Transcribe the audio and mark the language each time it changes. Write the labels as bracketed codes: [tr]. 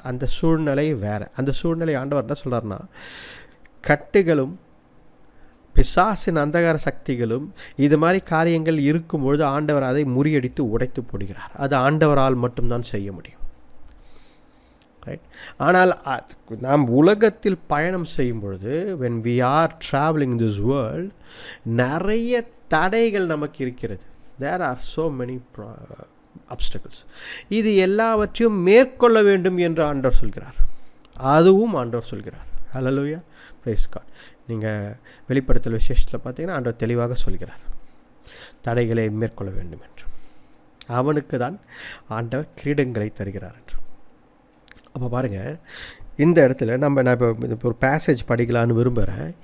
[ta] அந்த சூழ்நிலை வேறு. அந்த சூழ்நிலை ஆண்டவர் என்ன சொல்கிறார்னா, கட்டுகளும் பிசாசின் அந்தகார சக்திகளும் இது மாதிரி காரியங்கள் இருக்கும்பொழுது ஆண்டவர் அதை முறியடித்து உடைத்து போடுகிறார். அது ஆண்டவரால் மட்டும்தான் செய்ய முடியும். ரைட். ஆனால் நாம் உலகத்தில் பயணம் செய்யும் பொழுது, [en] when we are traveling in this world, [ta] நிறைய தடைகள் நமக்கு இருக்கிறது. [en] there are so many obstacles. [ta] இது எல்லாவற்றையும் மேற்கொள்ள வேண்டும் என்று ஆண்டவர் சொல்கிறார். அதுவும் ஆண்டவர் சொல்கிறார். ஹல்லேலூயா, பிரைஸ் காட். நீங்கள் வெளிப்படுத்தல் விசேஷத்தில் பார்த்தீங்கன்னா ஆண்டவர் தெளிவாக சொல்கிறார், தடைகளை மேற்கொள்ள வேண்டும் என்று. அவனுக்கு தான் ஆண்டவர் கிரீடங்களை தருகிறார் என்று. அப்போ பாருங்கள், இந்த இடத்துல நான் இப்போ ஒரு பேசேஜ் படிக்கலான்னு விரும்புகிறேன்.